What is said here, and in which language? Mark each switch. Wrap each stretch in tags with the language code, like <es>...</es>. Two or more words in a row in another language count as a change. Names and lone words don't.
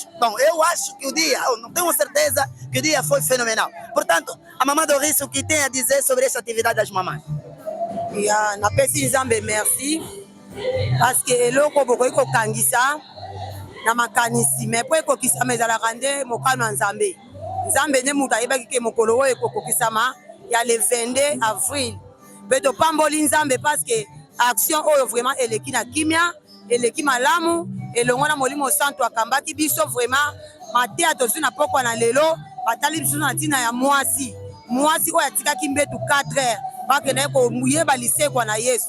<pt>Bom, eu acho que o dia, eu não tenho certeza que o dia foi fenomenal. Portanto, a mamã Doris, o que tem a dizer sobre essa atividade das mamães?</pt> <ln>Na pesi Nzambe</ln> <fr>merci parce que</fr> <ln>eloko bokoki kokangisa na makanisi mais po ekokisama ezalaka nde mokano ya Nzambe. Nzambe nde moto ayebaki ke mokolo oyo ekokokisama ya</ln> <fr>le 22 avril.</fr> <ln>Mpe topamboli Nzambe</ln> <fr>parce que action</fr> <ln>oyo vraiment eleki na kimia, eleki malamu, elongo na Molimo Santo akambaki biso vraiment mateya tozwi na pokwa na lelo batali biso na ntina ya mwasi oyo atikaki mbetu 4 heures bakende koyeba lisekwa na Yesu.</ln>